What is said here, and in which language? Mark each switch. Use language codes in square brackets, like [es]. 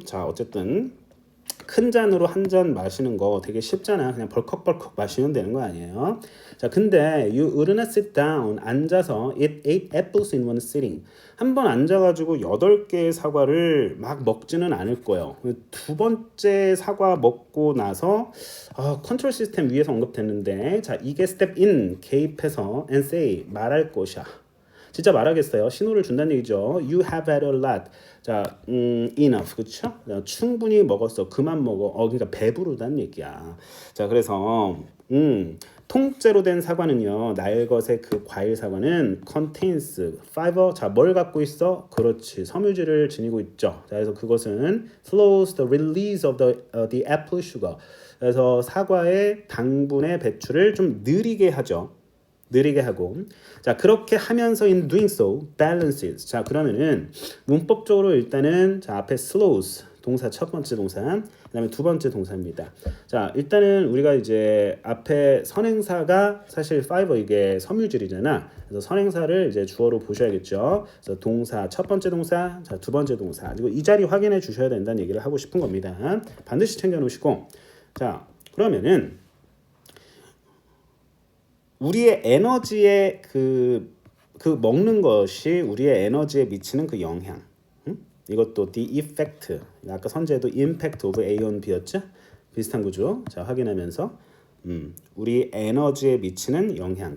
[ko] 자, 어쨌든 큰 잔으로 한 잔 마시는 거 되게 쉽잖아. 그냥 벌컥벌컥 마시면 되는 거 아니에요? 자, 근데 [en] you wouldn't sit down [ko] 앉아서 [en] eat 8 apples in one sitting. [ko] 한 번 앉아가지고 8개의 사과를 막 먹지는 않을 거예요. 두 번째 사과 먹고 나서 컨트롤 시스템 위에서 언급됐는데 자 이게 스텝 인 개입해서 [en] and say [ko] 말할 것이야. 진짜 말하겠어요. 신호를 준다는 얘기죠. [en] You have had a lot. [ko] 자, enough, 그렇죠? 충분히 먹었어. 그만 먹어. 그러니까 배부르다는 얘기야. 자, 그래서 통째로 된 사과는요. 날것의 그 과일 사과는 [en] contains fiber. [ko] 자, 뭘 갖고 있어? 그렇지. 섬유질을 지니고 있죠. 자, 그래서 그것은 [en] slows the release of the apple sugar. [ko] 그래서 사과의 당분의 배출을 좀 느리게 하죠. 느리게 하고 자 그렇게 하면서 [en] in doing so balances [ko] 자 그러면은 문법적으로 일단은 자 앞에 slows 동사 첫 번째 동사 그다음에 두 번째 동사입니다. 자 일단은 우리가 이제 앞에 선행사가 사실 fiber 이게 섬유질이잖아. 그래서 선행사를 이제 주어로 보셔야겠죠. 그래서 동사 첫 번째 동사 자 두 번째 동사 그리고 이 자리 확인해 주셔야 된다는 얘기를 하고 싶은 겁니다. 반드시 챙겨 놓으시고 자 그러면은 우리의 에너지에 그 먹는 것이 우리의 에너지에 미치는 그 영향. 이것도 the effect. 아까 선제도 impact of A on B였죠? 비슷한 구조. 자, 확인하면서 우리 에너지에 미치는 영향.